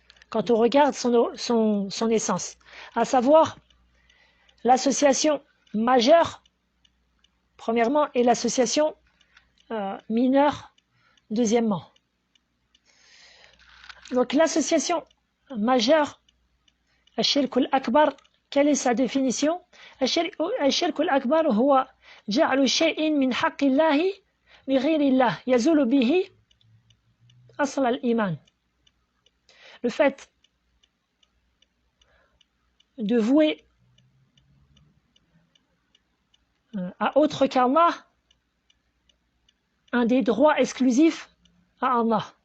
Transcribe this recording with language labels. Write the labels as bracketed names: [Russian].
[French] Quand on regarde son essence, à savoir l'association majeure, premièrement, et l'association mineure, deuxièmement. Donc l'association majeure, الشرك الأكبر, quelle est sa définition? [Arabic] الشرك الأكبر هو جعل شيء من حق الله لغير الله يزول به أصل الإيمان. [French] Le fait de vouer à autre qu'Allah un des droits exclusifs à Allah.